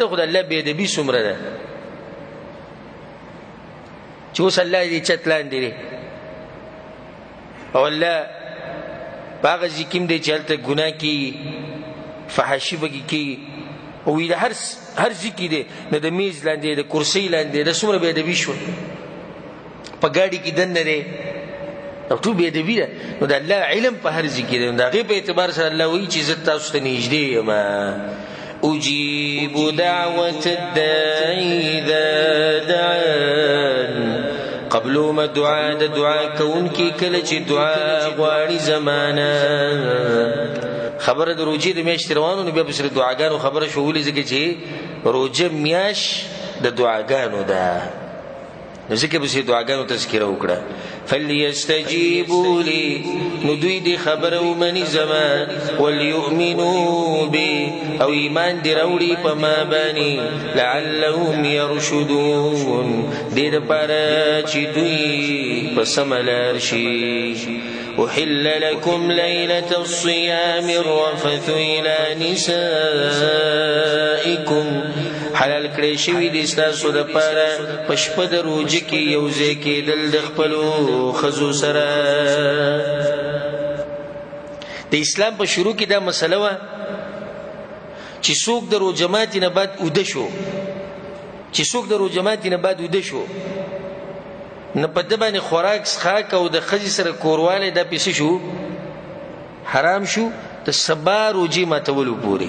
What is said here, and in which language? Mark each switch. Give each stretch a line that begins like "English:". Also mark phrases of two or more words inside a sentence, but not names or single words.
Pashto: خو د الله بې ادبي څومره ده چې اوس الله دې چت لاندې دی، او الله په هغه ځای کې هم دی چې هلته ګناه کوي، فحاشي پکې کوي، او د هر ځای کې دی، نه د میز لاندې، د کرسۍ لاندې، دا څومره بې ادبي شول. په ګاډي کې دننه دی، او ټول بې ادبي ده. نو د الله علم په هر ځای کې دی، د هغې په اعتبار سره الله وایي چې زه تاسو ته نږدې یم.
Arabic: اجیب دعوة الداعي اذا دعان،
Pashto: قبلوم دعا د دعا کوونکي کله چې دعا غواړي زمانه. خبره د روجې د میاشتې روانو، نو بیا پسې د دعاګانو خبره شو. ولې؟ ځکه چې روجه میاشت د دعاګانو ده، ځکه به سي دعاګانو تذکره وکړه.
Arabic: فليستجيبوا لي،
Pashto: نو دوی دې خبره ومني زما،
Arabic: وليؤمنوا بي،
Pashto: او ایمان دې راوړي په ما باندې،
Arabic: لعلهم يرشدون،
Pashto: دې دپاره چې دوی په سمه لار شي.
Arabic: أحل لكم ليلة الصيام الرفث إلى نسائكم
Pashto: حلال کړی شوی دي ستاسو دپاره په شپه د روژې کې یوځای کېدل د خپلو ښځو سره. د اسلام په شروع کې دا مسله وه چې څوک د روژه ماتي نه بعد اوده شو نه په ده باندې خوراک څښاک او د ښځې سره کوروالی دا پیسه شو حرام شو د سبا روژې ماتولو پورې.